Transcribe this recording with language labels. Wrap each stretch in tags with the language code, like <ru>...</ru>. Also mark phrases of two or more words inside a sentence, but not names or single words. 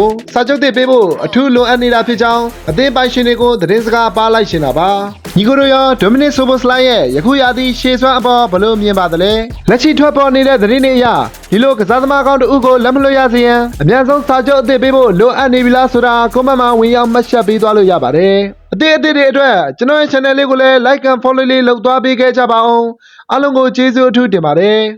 <my>စာချုပ်တစ်ပေးဖို့အထူးလိုအပ်နေတာဖြစ်ကြောင်းအသင်းပိုင်ရှင်တွေကိုသတင်းစကားပါလိုက်ရှင်တာပါ။ညီကိုတို့ရောဒိုမနစ်ဆိုဘိုစလိုင်းရဲ့ယခုရာသီရှေ့စွမ်းအပေါ်ဘယ်လိုမြင်ပါသလဲ။လက်ရှိထွက်ပေါ်နေတဲ့သတင်းတွေအရဒီလိုကစားသမားကောင်းတို့ကိုလက်မလွတ်ရစေရန်အများဆုံးစာချုပ်အသစ်ပေးဖို့လိုအပ်နေပြီလားဆိုတာကွန်မန့်မှာဝင်ရောက်မှတ်ချက်ပေးသွားလို့ရပါတယ်အသစ်တွေအတွက်ကျွန်တော်ရဲ့ channel လေးကိုလည်း</my> <en>like and follow</en> <my>လေးလုပ်သွားပေးခဲ့ကြပါအောင်အားလုံးကိုကျေးဇူးအထူးတင်ပါတယ်</my>